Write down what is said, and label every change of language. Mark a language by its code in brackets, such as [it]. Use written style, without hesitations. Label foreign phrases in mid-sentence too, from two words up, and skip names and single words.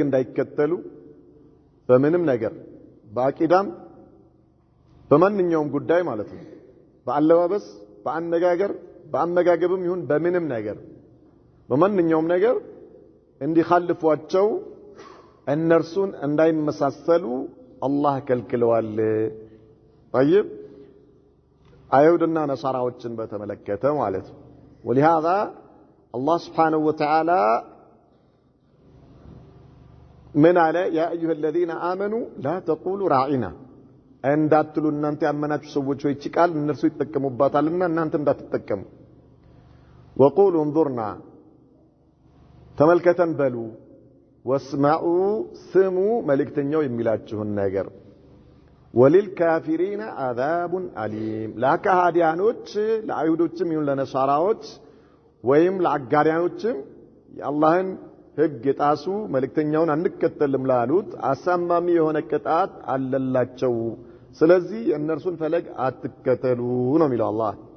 [am] እንዳይከተሉ በምንም ነገር በአቂዳም በማንኛውም ጉዳይ ማለት ነው በአለባበስ በአነጋገር በአመጋገብም ይሁን በምንም ነገር በማንኛውም ነገር እንዲخالፏቸው እነርሱን እንዳይመሳሰሉ አላህ ከልክለዋል طيب አይሁድና ነሳራዎችን በተመለከተ ማለት ነው [ar] ولهذا الله سبحانه وتعالى من على يا أيها الذين آمنوا لا تقولوا راعنا [am] እንዳትሉ እናንተ ያመናችሁ ሰዎች ሆይ ቃል እነርሱ ይተከሙባታልና እናንተም እንዳትተከሙ [ar] وقولوا انظرنا [am] ተመልከተን በሉ [ar] واسمعوا سموا [am] መልእክተኛው የሚላችሁን ነገር [ar] وللكافرين عذاب أليم [am] ለካህዲያኖች ለአይሁዶችም ይሁን ለነሳራዎች ወይም ለአጋሪያኖችም የአላህን ህግ የጣሱ መልእክተኛውን አንከተልም ላሉት አሳማሚ የሆነ ቅጣት አለላቸው ስለዚህ እነርሱን ፈለግ አትከተሉ ነው የሚለው አላህ